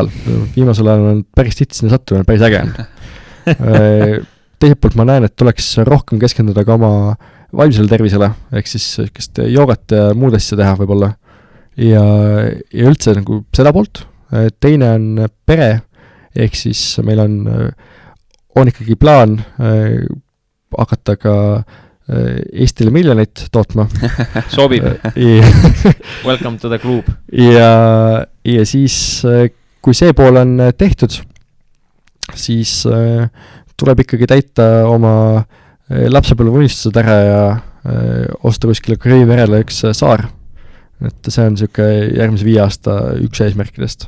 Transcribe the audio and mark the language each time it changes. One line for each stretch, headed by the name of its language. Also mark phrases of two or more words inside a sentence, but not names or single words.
Estonian: Viimasel ajal on päris tihti sinna sattumine, päris äge on. Teiselt poolt ma näen, et tuleks rohkem keskenduda ka oma vaimsele tervisele, ehk siis joogat ja muud asja teha võib-olla. Ja üldse nagu seda poolt. Teine on pere, ehk siis meil on ikkagi plaan hakata ka Eestile miljonit tootma. Sobib.
English: Welcome to the club.
Estonian: Ja siis, kui see pool on tehtud, siis tuleb ikkagi täita oma lapsepõlve unistused ära ja osta kuskile Kariibi merele üks saar. Et see on siuke järgmise 5 aasta üks eesmärkidest.